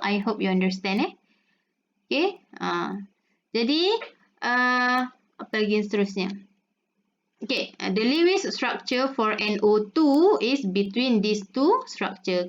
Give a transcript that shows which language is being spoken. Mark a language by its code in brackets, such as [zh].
[en] I hope you understand Okay. [id] Jadi apa lagi yang seterusnya? [en] Okay, the Lewis structure for NO2 is between these two structure.